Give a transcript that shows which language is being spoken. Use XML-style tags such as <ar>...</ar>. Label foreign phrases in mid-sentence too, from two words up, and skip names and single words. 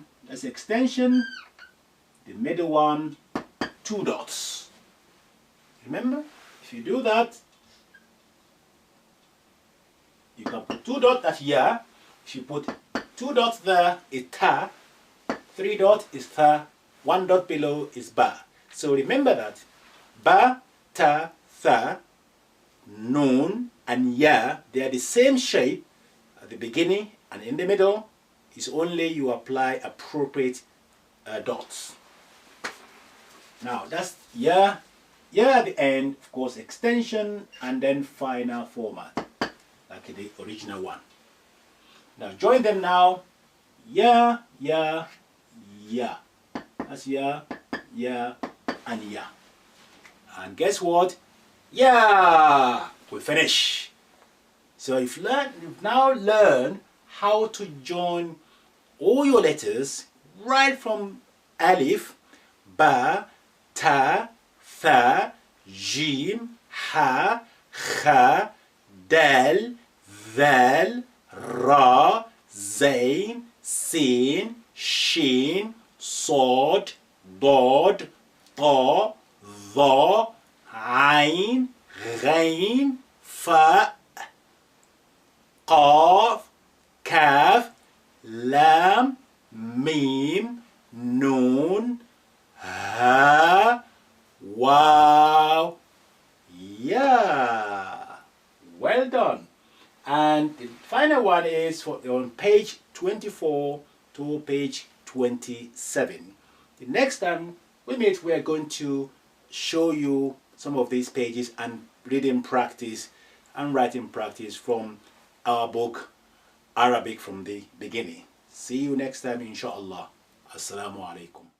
<en>That's extension. The middle one, 2 dots. Remember, if you do that, you can put 2 dots, that's ya. If you put 2 dots there, it's ta. 3 dots is tha. 1 dot below is ba. So remember that</en> <ar>باء، تاء، ثاء,</ar> <en>noon, and ya, they are the same shape at the beginning and in the middle. It's only you apply appropriate dots. Now that's ya at the end, of course, extension, and then final format, like the original one. Now join them now. Ya, ya, ya. That's ya, ya, and ya. And guess what? Yeah, we finish. So you've now learned how to join all your letters right from alif,</en> <ar>باء، تاء، ثاء, جيم، حاء، خاء, dal, ذال, راء، زاي، سين، شين, صاد, ضاد, طا, ظا, عين, غين, فاء, قاف, كاف, لام, ميم, نون, ها, واو.</ar> <en>Yeah, well done. And the final one is on page 24 to page 27. The next time we meet, we are going to show you some of these pages and reading practice and writing practice from our book Arabic from the Beginning. See you next time, inshallah.</en> <ar>السلام عليكم.</ar>